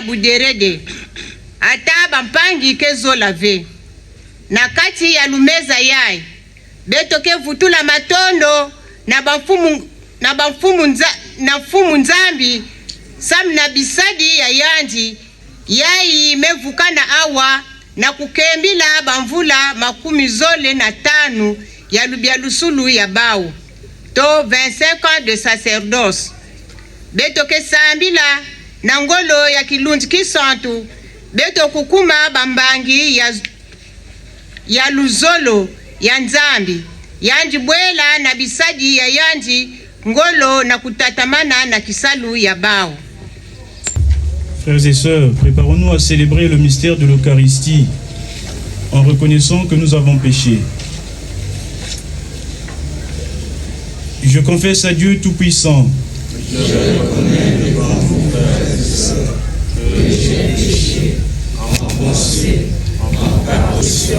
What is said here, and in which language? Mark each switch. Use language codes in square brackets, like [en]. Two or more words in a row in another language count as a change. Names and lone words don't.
[ktu] buderede ata bampangi ke zolave na kati ya lumeza yai beto ke vutula matondo na mfumu Nzambi sam na bisadi ya yandi yai mevukana awa na kukembila bamvula makumi zole na tanu ya lubia lusulu ya bau to 25 [fr] ans de sacerdoce. [ktu] Beto ke sambila na ngolo ya kilunzi kisantu beto kukuma bambangi ya luzolo ya Nzambi yanji bwela na bisadi ya yanji ngolo na kutatamana na kisalu ya bao. [fr] Frères et sœurs, préparons-nous à célébrer le mystère de l'Eucharistie en reconnaissant que nous avons péché. Je confesse à Dieu Tout-Puissant. Je reconnais devant vous, frères et sœurs, que j'ai péché en pensée, en parole.